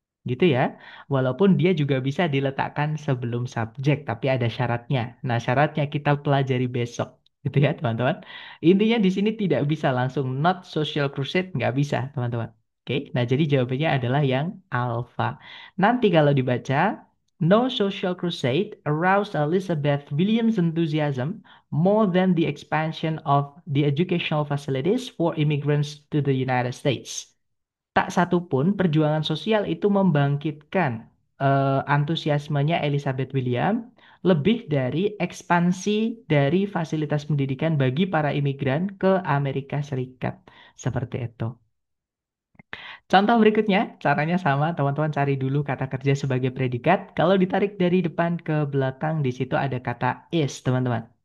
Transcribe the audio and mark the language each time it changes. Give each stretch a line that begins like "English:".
Indonesian: Gitu ya. Walaupun dia juga bisa diletakkan sebelum subjek, tapi ada syaratnya. Nah, syaratnya kita pelajari besok. Gitu ya, teman-teman. Intinya di sini tidak bisa langsung
English: not social crusade,
Indonesian: nggak bisa, teman-teman. Oke, nah jadi jawabannya adalah yang alpha. Nanti kalau dibaca,
English: no social crusade aroused Elizabeth Williams' enthusiasm more than the expansion of the educational facilities for immigrants to the United States.
Indonesian: Tak satu pun perjuangan sosial itu membangkitkan antusiasmenya Elizabeth William lebih dari ekspansi dari fasilitas pendidikan bagi para imigran ke Amerika Serikat. Seperti itu. Contoh berikutnya, caranya sama, teman-teman cari dulu kata kerja sebagai predikat. Kalau ditarik dari depan ke belakang, di situ ada kata is, teman-teman.